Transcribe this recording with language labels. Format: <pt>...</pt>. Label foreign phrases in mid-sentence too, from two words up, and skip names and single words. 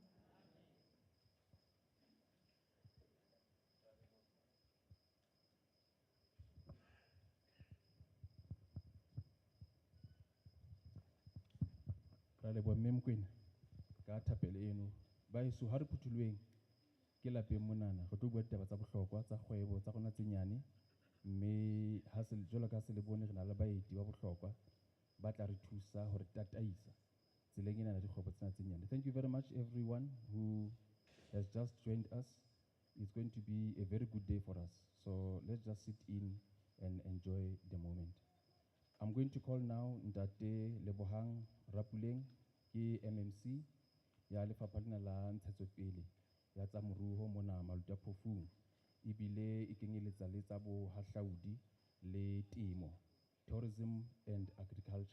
<st>Ra le bo Mme Mokwena ka thapelo eno ba iso ha re phuthulweng ke lapeng monana re tlo bua ditaba tsa bohlokwa tsa kgwebo tsa rona tse nyane mme ha se jwalo ka se le bone re na le baeti ba bohlokwa ba tla re thusa hore tataisa tseleng ena ya dikgwebo tsena tse nyane.</st> <en>Thank you very much everyone who has just joined us. It's going to be a very good day for us. So let's just sit in and enjoy the moment. I'm going to call now</en> <st>Ntate Lebohang Rapuleng, ke MMC ya lefapha lena la ntshetsopele ya tsa moruo mona Malutaphofung. Ebile e kenyeletsa le tsa bohahlaudi le temo,</st> <en>tourism and agriculture.</en>